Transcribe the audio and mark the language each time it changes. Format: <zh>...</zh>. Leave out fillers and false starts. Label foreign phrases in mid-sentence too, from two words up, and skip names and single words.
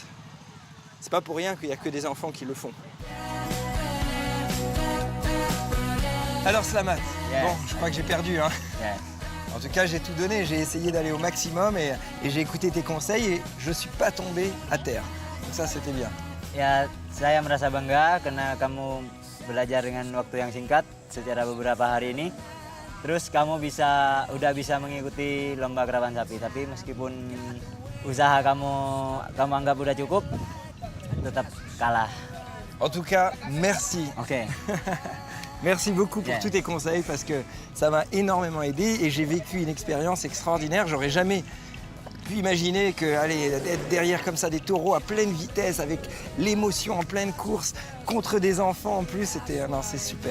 <fr>C'est pas pour rien qu'il y a que des enfants qui le font. Alors Slamat,</fr> <en>Yeah.</en> <fr>bon, je crois que j'ai perdu, hein.</fr> <id>Ya.</id> <fr>En tout cas, j'ai tout donné, j'ai essayé d'aller au maximum et j'ai écouté tes conseils et je suis pas tombé à terre. Donc ça, c'était bien.</fr> <id>Ya, saya merasa bangga karena kamu belajar dengan waktu yang singkat secara beberapa hari ini. Terus kamu udah bisa mengikuti lomba karapan sapi. Tapi meskipun usaha kamu anggap udah cukup, tetap kalah.</id> <fr>En tout cas, merci.</fr> <id>Oke.</id> <fr>Merci beaucoup pour</fr> <en>Yeah.</en> <fr>tous tes conseils parce que ça m'a énormément aidé et j'ai vécu une expérience extraordinaire. J'aurais jamais pu imaginer que être derrière comme ça des taureaux à pleine vitesse avec l'émotion en pleine course contre des enfants en plus, non, c'est super.</fr>